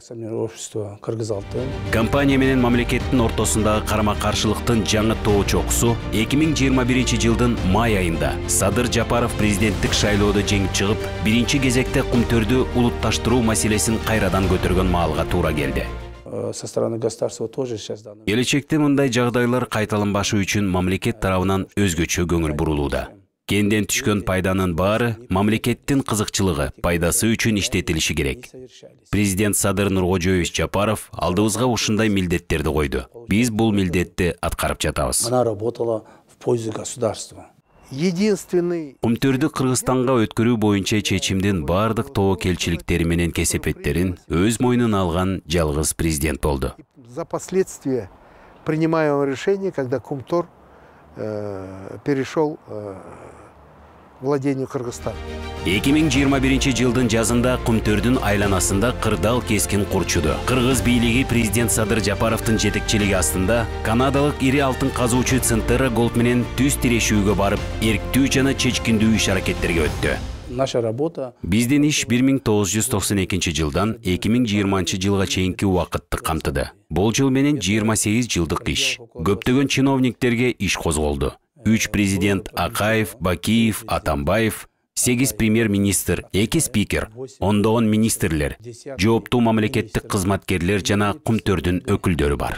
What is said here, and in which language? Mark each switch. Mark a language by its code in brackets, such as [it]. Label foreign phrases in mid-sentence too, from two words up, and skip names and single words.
[ru] общества Кыргыз Алтын. [ky] Компания менен мамлекеттин ортосундагы карама-каршылыктын жаңы тоо чокусу 2021 жылдын май айында Садыр Жапаров президенттик шайлоодо жеңип чыгып, биринчи кезекте Кумтөрдү улутташтыруу маселесин кайрадан көтөргөн маалга туура келди. [ru] Со стороны государства тоже сейчас данный. [ky] Келечекте мындай жагдайлар кайталанбашы үчүн мамлекет тарабынан өзгөчө көңүл бурулууда. Кенден түшкөн пайданын баары мамлекеттин кызыкчылыгы, пайдасы үчүн иштетилиши керек. Президент Садыр Нуркожоевич Жапаров алдыбызга ушундай милдеттерди койду. Биз бул милдетти аткарып жатабыз. [ru] Она работала в пользу государства. Единственный... [ky] Кумтөрдү Кыргызстанга өткөрүү боюнча чечимдин бардык тобокелчиликтери менен кесепеттерин өз мойнуна алган жалгыз президент болду. [ru] За последствия принимаемого решения, когда Кумтор перешел владению Кыргызстана. [ky] 2021 жылдын жазында Кумтөрдүн айланасында кырдаал кескин курчуду. Кыргыз бийлиги президент Садыр Жапаровдун жетекчилиги астында канадалык ири алтын казуучу Центера Голд менен түз тирешүүгө барып, эрктүү жана чечкиндүү иш-аракеттерге өттү. [ru] Наша работа. [ky] Биздин иш 1992 жылдан 2020 жылга чейинки убакытты камтыды. Бул жыл менен 28 жылдык иш. Көптөгөн чиновниктерге иш козголду. 3 президент Акаев, Бакиев, Атамбаев, 8 премьер-министр, 2 спикер, ондогон министрлер, жооптуу мамлекеттик кызматкерлер жана Кумтөрдүн өкүлдөрү бар.